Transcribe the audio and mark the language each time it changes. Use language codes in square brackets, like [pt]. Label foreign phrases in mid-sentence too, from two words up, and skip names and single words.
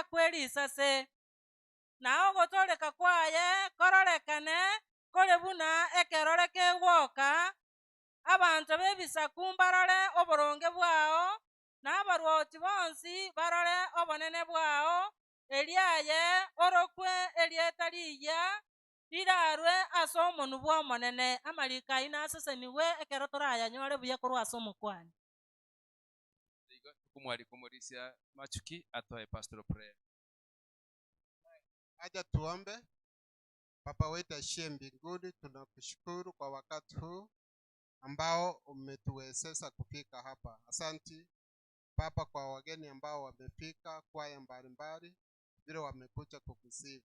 [guz] kwerisase na ogotoleka kwaye kororekane kore buna ekerore kegoka abanto bebisaku barore oboronge bwao na abarwoti bonsi barore obonene bwao eriaye orokwe erieta riya rirarwe ase omonu bwa omonene amariko ayi naseseniwe ekero torayanyore buya korwa ase omokwani. [sw] Kumwalika Omorisia Machuki atoe [en] pastoral prayer. [sw] Acha tuombe. Baba wetu aliye mbinguni, tunakushukuru kwa wakati huu ambao umetuwezesha kufika hapa. Asanti Baba kwa wageni ambao wamefika, kwaya mbalimbali vile wamekuja kukusifu.